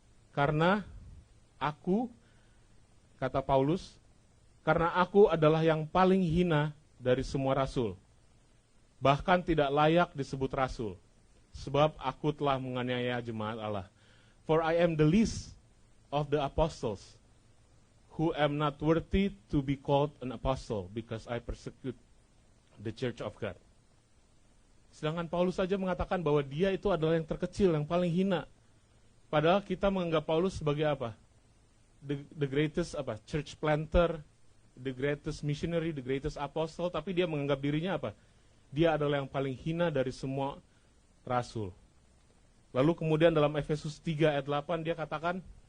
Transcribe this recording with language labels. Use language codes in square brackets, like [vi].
[id] Karena aku, kata Paulus, karena aku adalah yang paling hina dari semua rasul, bahkan tidak layak disebut rasul, sebab aku telah menganiaya jemaat Allah. [en] For I am the least of the apostles, who am not worthy to be called an apostle, because I persecute the church of God. [id] Sedangkan Paulus saja mengatakan bahwa dia itu adalah yang terkecil, yang paling hina. Padahal kita menganggap Paulus sebagai apa? The greatest church planter, the greatest missionary, the greatest apostle, tapi dia menganggap dirinya apa? Dia adalah yang paling hina dari semua rasul. Lalu kemudian dalam Efesus 3 ayat 8 dia katakan,